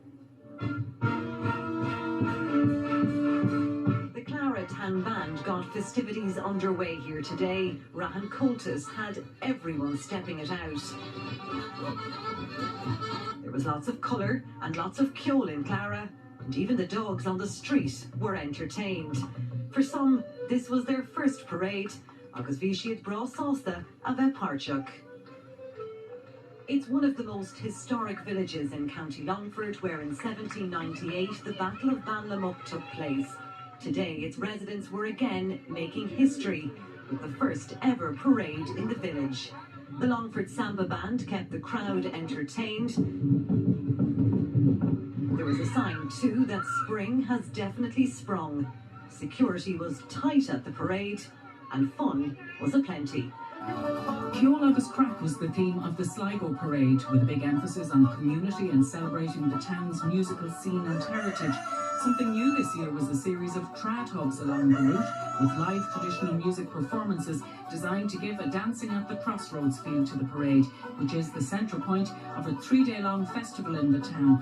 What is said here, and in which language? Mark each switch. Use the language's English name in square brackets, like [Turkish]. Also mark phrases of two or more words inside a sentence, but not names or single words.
[English] The Clara Tan Band got festivities underway here today. Rahan Coltis had everyone stepping it out. There was lots of colour and lots of ceol in Clara, and even the dogs on the street were entertained. For some, this was their first parade, [Irish] agus bhí siad bra sásta a bheith páirteach. [English] It's one of the most historic villages in County Longford, where in 1798 the Battle of Banlamuck took place. Today its residents were again making history with the first ever parade in the village. The Longford Samba Band kept the crowd entertained. There was a sign too that spring has definitely sprung. Security was tight at the parade, and fun was aplenty. Ceol agus Crack was the theme of the Sligo parade, with a big emphasis on community and celebrating the town's musical scene and heritage. Something new this year was a series of trad hubs along the route, with live traditional music performances designed to give a dancing at the crossroads feel to the parade, which is the central point of a 3-day-long festival in the town.